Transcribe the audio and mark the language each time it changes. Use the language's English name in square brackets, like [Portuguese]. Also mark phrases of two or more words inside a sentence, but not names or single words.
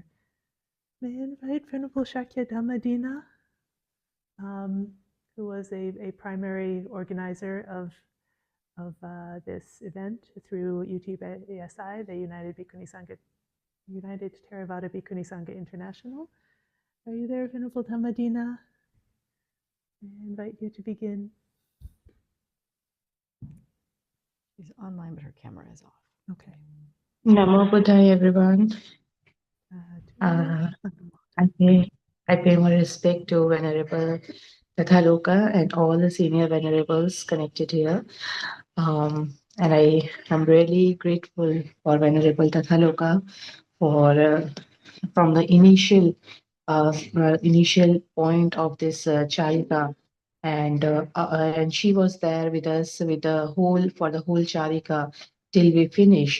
[English] May I invite Venerable Shakya Dhammadina, who was a primary organizer of this event through UTBSI, the United Theravada Bhikkhuni Sangha International. Are you there, Venerable Dhammadina? I invite you to begin. She's online, but her camera is off. Okay. [Pali] Namo Buddhaya, [English] everyone. I pay my respect to Venerable Tathaloka and all the senior venerables connected here. And I am really grateful for Venerable Tathaloka for from the initial point of this charika, and she was there with us with the whole charika till we finish.